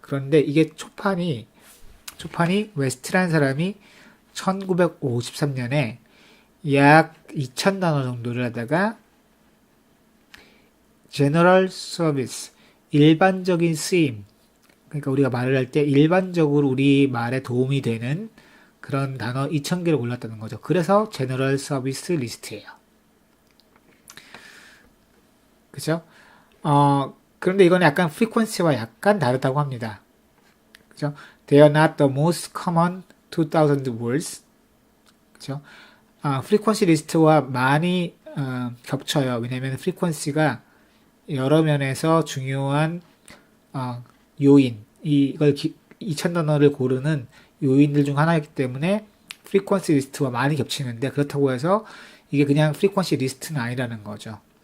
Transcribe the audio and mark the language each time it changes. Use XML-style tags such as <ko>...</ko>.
<ko>그런데 이게 초판이 웨스트라는 사람이 1953년에 약 2000단어 정도를 하다가 General Service, 일반적인 쓰임, 그러니까 우리가 말을 할 때 일반적으로 우리 말에 도움이 되는 그런 단어 2000개를 골랐다는 거죠. 그래서 General Service 리스트예요. 그죠? 그런데 이건 약간 frequency와 약간 다르다고 합니다. 그죠?</ko> <en>They are not the most common 2000 words.</en> <ko>그죠? frequency 리스트와 많이 겹쳐요. 왜냐면 frequency가 여러 면에서 중요한 요인, 이걸 2000단어를 고르는 요인들 중 하나이기 때문에 frequency 리스트와 많이 겹치는데 그렇다고 해서 이게 그냥 frequency 리스트는 아니라는 거죠.</ko>